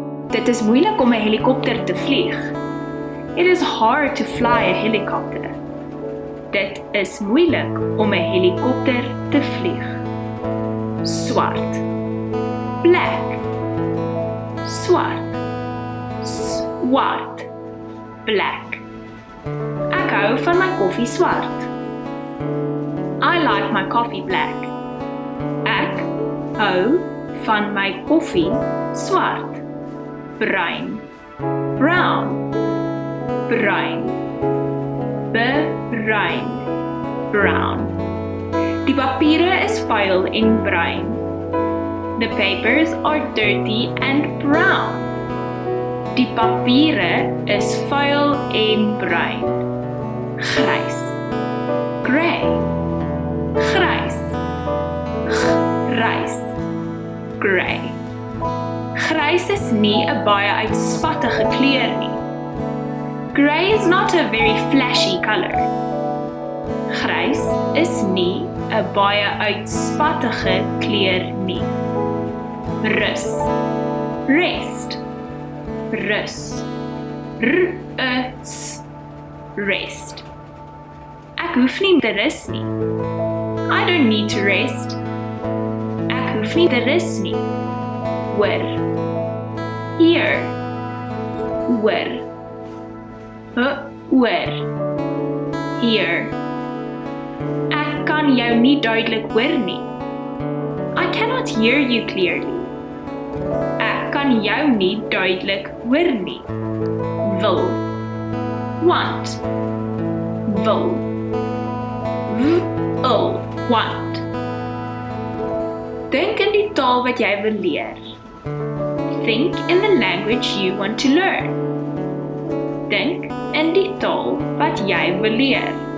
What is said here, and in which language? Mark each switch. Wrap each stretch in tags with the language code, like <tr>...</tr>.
<af>Dit is moeilik om 'n helikopter te vlieg.</af> <en>It is hard to fly a helicopter.</en> <af>Dit is moeilik om 'n helikopter te vlieg. Swart. Black. Swart. Swart. Black. Ek hou van my koffie swart.</af> <en>I like my coffee black.</en> <af>Ek hou van my koffie swart. Bruin. Brown. Bruin. Bruin. Brown. Die papiere is vuil en bruin.</af> <en>The papers are dirty and brown.</en> <af>Die papiere is vuil en bruin. Grys. Grey. Grys. Grys. Grey. Grys is nie 'n baie uitspattige kleur nie.</af> <en>Grey is not a very flashy color.</en> <af>Grys is nie 'n baie uitspattige kleur nie. Rus. Rest. Rus. R-U-S. Rest. Ek hoef nie te rus nie.</af> <en>I don't need to rest.</en> <af>Ek hoef nie te rus nie. Hoor. Hier. Hoor. Hoor. Hier. Ek kan jou nie duidelik hoor nie.</af> <en>I cannot hear you clearly.</en> <af>Ek kan jou nie duidelik hoor nie. Wil. Want. Wil. Wil. Want. Dink in die taal wat jy wil leer.</af> <en>Think in the language you want to learn.</en> <af>Dink in die taal wat jy wil leer.</af>